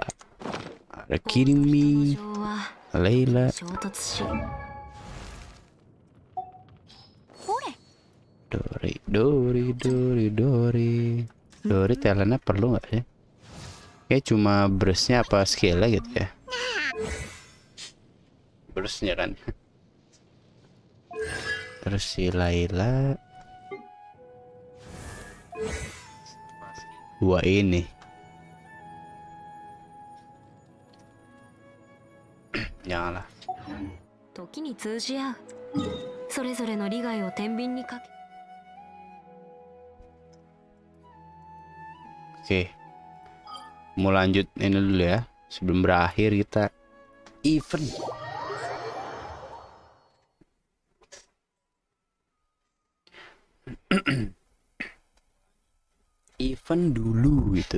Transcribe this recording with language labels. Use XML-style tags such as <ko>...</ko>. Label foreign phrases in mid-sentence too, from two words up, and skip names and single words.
<en>Are you kidding me? Layla.</en> <id>Dori talentnya perlu nggak sih? Kayak cuma burstnya apa skillnya gitu ya? Burstnya kan. Terus si Layla. Dua ini. Janganlah.</id> <ja>時に通じ合う。それぞれの利害を天秤にかけ。</ja> <id>Oke, mau lanjut ini dulu ya. Sebelum berakhir kita event. Event dulu gitu.</id>